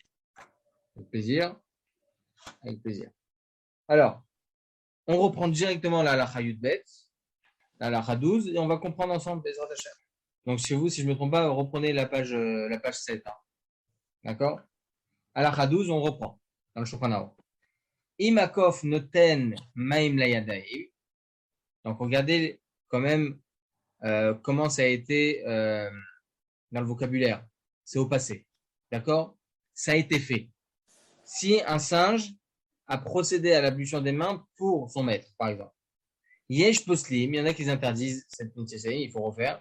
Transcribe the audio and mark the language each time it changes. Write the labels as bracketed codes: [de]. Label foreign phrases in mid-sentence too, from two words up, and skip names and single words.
[fr] Avec plaisir. Avec plaisir. Alors, on reprend directement la [he] הלכה יב, [fr] la halakha 12, et on va comprendre ensemble [he] בעזרת השם. [fr] Donc, si je ne me trompe pas, reprenez la page 7. Hein. D'accord? Halakha 12, on reprend dans le Shulchan Aruch. [he] אם קוף נותן מים לידים. [fr] Donc, regardez quand même comment ça a été dans le vocabulaire. C'est au passé. D'accord? Ça a été fait. Si un singe a procédé à l'ablution des mains pour son maître, par exemple. [he] יש פוסלים, [fr] il y en a qui interdisent cette mitzvah, il faut refaire.